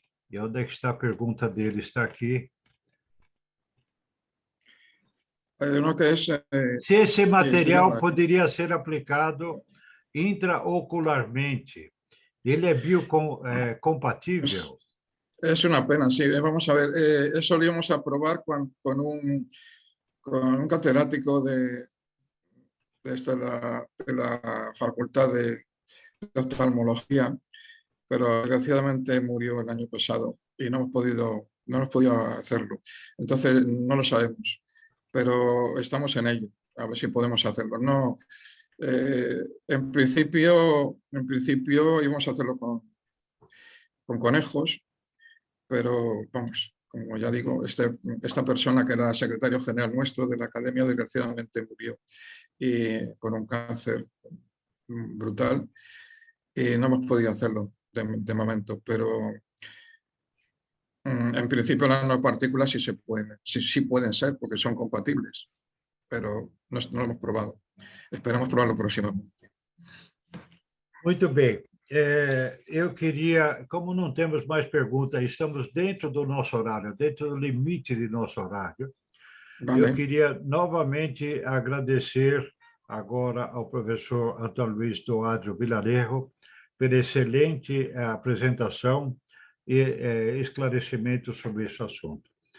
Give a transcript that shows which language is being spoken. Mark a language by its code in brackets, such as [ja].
[pt] E onde é que está a pergunta dele? Está aqui. Se esse material poderia ser aplicado intraocularmente, ele é biocompatível? [es] Es una pena, sí. Vamos a ver, eso lo íbamos a probar con un catedrático de la Facultad de Oftalmología, pero desgraciadamente murió el año pasado y no hemos podido hacerlo. Entonces no lo sabemos, pero estamos en ello, a ver si podemos hacerlo. No, en principio íbamos a hacerlo con conejos, pero vamos, como ya digo, esta persona que era secretario general nuestro de la academia desgraciadamente murió y con un cáncer brutal y no hemos podido hacerlo de momento, pero En principio las nanopartículas sí pueden ser, porque son compatibles, pero no lo hemos probado. Esperamos probarlo próximamente. [pt] Muito bem. Eu queria, como não temos mais perguntas, estamos dentro do nosso horário, dentro do limite de nosso horário, [es] Vale. [pt] eu queria novamente agradecer agora ao professor Antônio Luiz Doadrio Vilarejo pela excelente apresentação e esclarecimento sobre esse assunto.